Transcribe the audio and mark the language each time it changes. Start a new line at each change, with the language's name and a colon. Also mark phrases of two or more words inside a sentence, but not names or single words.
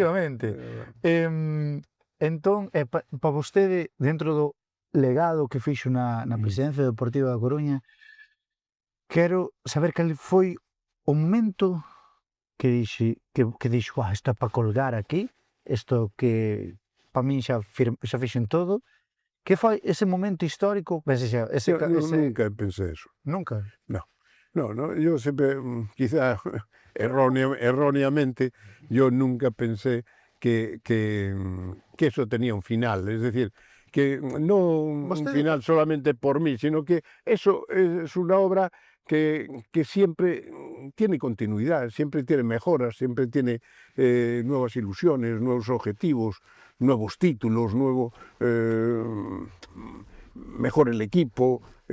Galician: Entón, para vostede, dentro do legado que fixo na presidencia deportiva da Coruña, quero saber cal foi o momento que dixo, isto é para colgar aquí, isto que para min xa fixen todo. Que foi ese momento histórico?
Spanish: Nunca pensé eso. Nunca? No, yo sempre, quizá erróneamente, yo nunca pensé que eso tenía un final, es decir, que no un final solamente por mí, sino que eso es una obra que siempre tiene continuidad, siempre tiene mejoras, siempre tiene nuevas ilusiones, nuevos objetivos, nuevos títulos, mejor el equipo,